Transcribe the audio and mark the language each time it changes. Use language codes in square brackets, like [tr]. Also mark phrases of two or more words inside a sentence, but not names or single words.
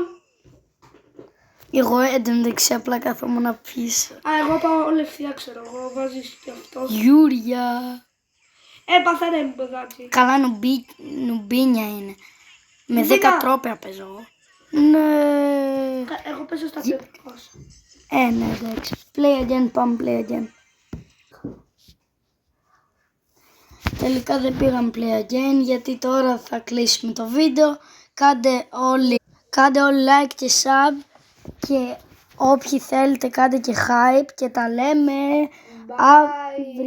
[el] Εγώ εντωμεταξύ απλά καθόμουν πίσω. Α, εγώ πάω όλη ευθεία, ξέρω εγώ, βάζεις και αυτό. Γιούρια. Έπαθα ρε μου παιδάκι. Καλά νουμπίνια είναι. Με 10 Νουμπίνια. τρόπια παίζω εγώ. Ναι. Εγώ παίζω στα 500. Ναι, εντάξει. [en] Play again, πάμε play again. [el] Τελικά δεν πήγαμε [en] play again [el] γιατί τώρα θα κλείσουμε το βίντεο. Κάντε όλοι like και sub και όποιοι θέλετε κάντε και hype και τα λέμε αύριο.